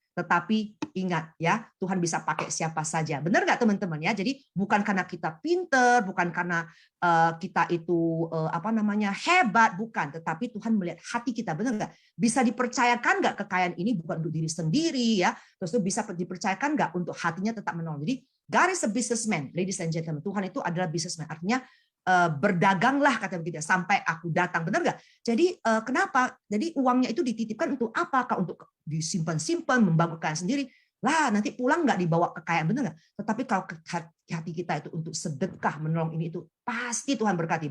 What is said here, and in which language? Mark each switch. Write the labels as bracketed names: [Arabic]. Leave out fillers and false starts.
[Indonesian] Tetapi ingat ya, Tuhan bisa pakai siapa saja. Benar nggak teman-teman ya? Jadi bukan karena kita pinter, bukan karena kita itu hebat, bukan. Tetapi Tuhan melihat hati kita, benar nggak? Bisa dipercayakan nggak kekayaan ini bukan untuk diri sendiri ya? Terus itu bisa dipercayakan nggak untuk hatinya tetap menolong. [English] Jadi God is a businessman, ladies and gentlemen. [Indonesian] Tuhan itu adalah businessman. Artinya berdaganglah kata begitu sampai aku datang, benar nggak? Jadi kenapa? Jadi uangnya itu dititipkan untuk apa? Untuk disimpan-simpan, membangunkan sendiri. Lah nanti pulang nggak dibawa kekayaan, benar nggak? Tetapi kalau hati kita itu untuk sedekah, menolong ini itu pasti Tuhan berkati.